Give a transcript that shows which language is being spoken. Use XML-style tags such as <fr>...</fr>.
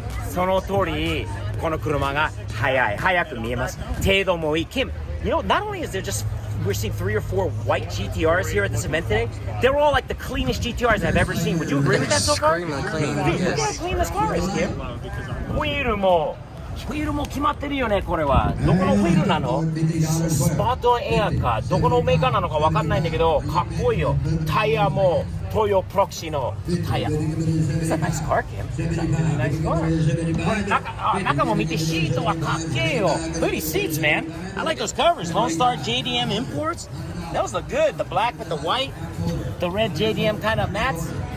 <ja>その通りこの車が速く見えます。程度もいい。</ja> <en>Kim, you know, not only is there just we're seeing 3 or 4 white GTRs here at this event today, they're all like the cleanest GTRs I've ever seen. Would you agree with that so far? Extremely clean. Look how Yes. clean this car is, Kim.</en> <ja>ホイールも決まってるよね、これは。どこのホイールなの？スパートエアか、どこのメーカーなのかわかんないんだけど、かっこいいよ。タイヤもトヨプロクシのタイヤ。</ja> <en>It's a nice car, Kim. It's a really nice car.</en> <ja>これ中も見て、シートはかっけえよ。</ja> <en>Look at these seats, man. I like those covers. Lone Star JDM Imports. Those look good. The black with the white, the red JDM kind of mats.</en>